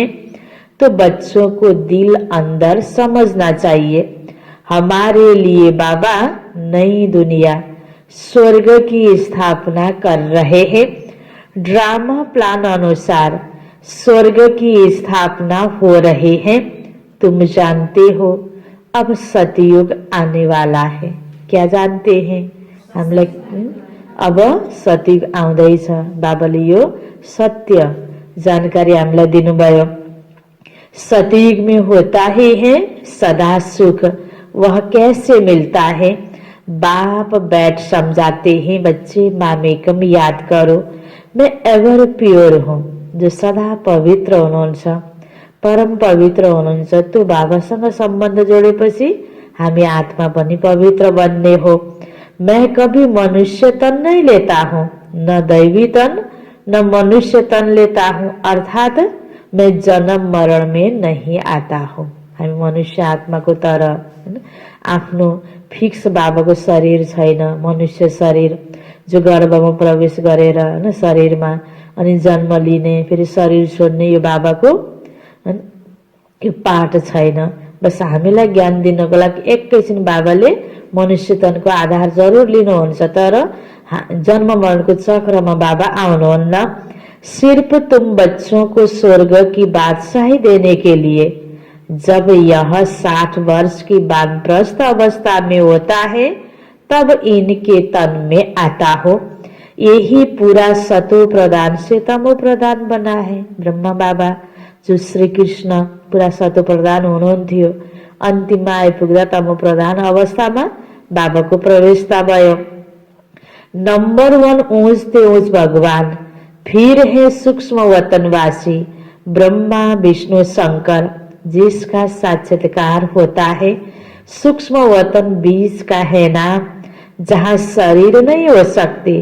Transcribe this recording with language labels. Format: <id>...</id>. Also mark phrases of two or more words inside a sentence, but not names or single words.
<hi>तो बच्चों को दिल अंदर समझना चाहिए, हमारे लिए बाबा नई दुनिया स्वर्ग की स्थापना कर रहे हैं। ड्रामा प्लान अनुसार स्वर्ग की स्थापना हो रही है। तुम जानते हो अब सतयुग आने वाला है। क्या जानते हैं?</hi> <ne>हामीलाई अब सतयुग आउँदैछ। बाबाले यो सत्य जानकारी हामीलाई दिनुभयो।</ne> <hi>सतयुग में होता ही है सदा सुख। वह कैसे मिलता है? बाप बैठ समझाते हैं, बच्चे मामेकम याद करो, मैं एवर प्योर हूँ।</hi> <ne>जो सदा पवित्र हुनुहुन्छ, परम पवित्र हुनुहुन्छ, त्यो बाबासँग सम्बन्ध जोडेपछि हामी आत्मा पनि पवित्र बन्ने हो।</ne> <hi>मैं कभी मनुष्य तन नहीं लेता हूँ, न दैवी तन न मनुष्य तन लेता हूँ, अर्थात मैं जन्म मरण में नहीं आता हूँ।</hi> <ne>हामी मनुष्य आत्माको तर आफ्नो फिक्स बाबाको शरीर छैन, मनुष्य शरीर जो गर्भमा प्रवेश गरेर शरीरमा अनि जन्म लिने, फेरि शरीर छोड्ने यो बाबाको यो पाठ छैन। बस हामीलाई ज्ञान दिनको लागि एकैछिन बाबाले मनुष्य तनको आधार जरुर लिनुहुन्छ, तर जन्म मरणको चक्रमा बाबा आउनुहुन्न।</ne> <hi>सिर्फ तुम बच्चों को स्वर्ग की बादशाही देने के लिए जब यह 60 वर्ष की वानप्रस्थ अवस्था में होता है तब इनके तन में आता हो। यही पूरा सतो प्रदान से तमो प्रदान बना है।</hi> <ne>ब्रह्मा बाबा जो श्री कृष्ण पूरा सतो प्रदान हुनुहुन्थ्यो, अन्तिममा आइपुग्दा तमो प्रधान अवस्थामा बाबाको प्रवेशता भयो।</ne> <hi>नंबर 1 ऊंचते ऊंच भगवान, फिर है सूक्ष्म वतनवासी ब्रह्मा विष्णु शंकर, जिसका साक्षात्कार होता है। सूक्ष्म वतन बीज का है ना, जहाँ शरीर नहीं हो सकते।</hi>